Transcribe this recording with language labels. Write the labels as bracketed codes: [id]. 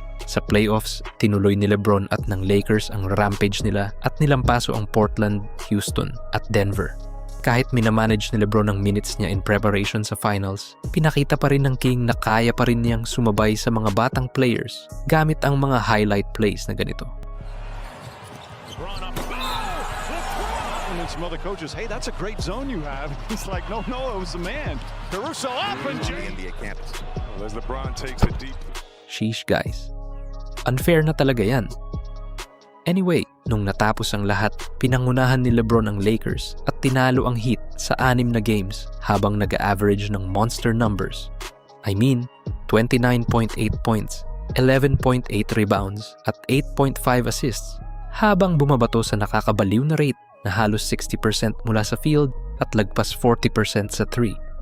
[tl] Sa playoffs, tinuloy ni LeBron at ng Lakers ang rampage nila at nilampaso ang Portland, Houston at Denver. Kahit minamanage ni LeBron ang minutes niya in preparation sa finals, pinakita pa rin ng King na kaya pa rin niyang sumabay sa mga batang players gamit ang mga highlight plays na ganito. [en] And some other coaches, "Hey, that's a great zone you have." He's like, no, it was the man. Caruso up and James. Well, as LeBron takes it deep. [tl] Sheesh guys. Unfair na talaga yan. Anyway, nung natapos ang lahat, pinangunahan ni LeBron ang Lakers at tinalo ang Heat sa 6 na games habang nag-average ng monster numbers. [en] I mean, [tl] 29.8 points, 11.8 rebounds at 8.5 assists habang bumabato sa nakakabaliw na rate na halos 60% mula sa field at lagpas 40% sa 3.